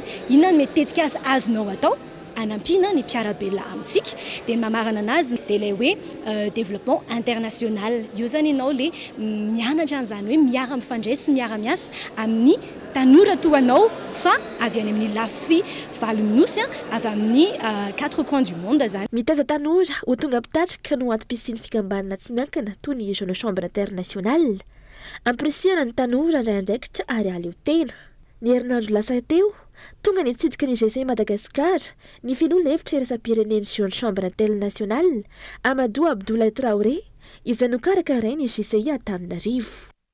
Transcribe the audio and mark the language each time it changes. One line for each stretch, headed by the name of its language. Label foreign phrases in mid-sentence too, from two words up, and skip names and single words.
Malagasy: Inona no mety tetika azonao atao anampiana ny mpiarabelona amintsika. Dia ny mamarana anazy dia ilay hoe
French: développement international.
Malagasy: Io zany ianao le mianatra an'izany hoe miara-mifandray sy miara-miasa amin'ny tanora toanao fa avy any amin'ny lafy valonynosy avy amin'ny 4
French: coins du monde
Malagasy: zany. Mitaiza tanora ho tonga mpitarika no antom-pisiany fikambanana tsy miankina toy ny
French: jeune chambre internationale.
Malagasy: Ampirisihana ny tanora indray andraikitra ary aleo tena. Ny herinandro lasa teo tonga ny tsidika ny GC Madagasikara ny filoha hevitra iraisam-pireneny
French: jeune chambre internationale
Malagasy: Amadou Abdoulaye Traoré izay nokarakarainy ny GCI Antananarivo.